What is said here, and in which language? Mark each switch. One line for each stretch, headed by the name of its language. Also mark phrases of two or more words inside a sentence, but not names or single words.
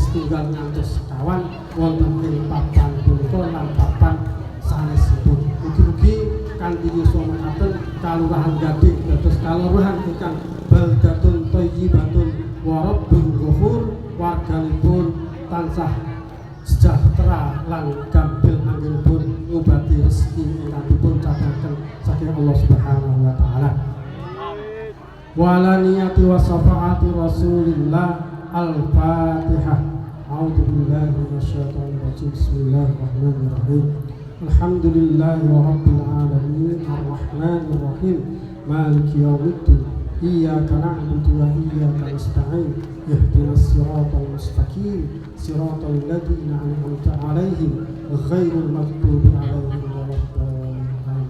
Javanese: setunggal ngantos sekawan wonten ing papan punika lan papan sanesipun mugi-mugi kanthi yuswa mekaten Kalurahan Gading dados kalurahan ingkang
Arabic: بلدة طيبة ورب غفور
Javanese: warganipun tansah sejahtera lan gampil anggenipun ngobati rezeki ingkang dipun capaken saking Allah
Arabic: سبحانه وتعالى. ونية وشفاعة رسول الله. الفاتحة. أعوذ بالله من الشيطان الرجيم. بسم الله الرحمن الرحيم. الحمد لله رب العالمين الرحمن الرحيم مالك يوم الدين إياك نعبد وإياك نستعين اهدنا الصراط المستقيم صراط الذين أنعمت عليهم غير المغضوب عليهم ولا الضالين.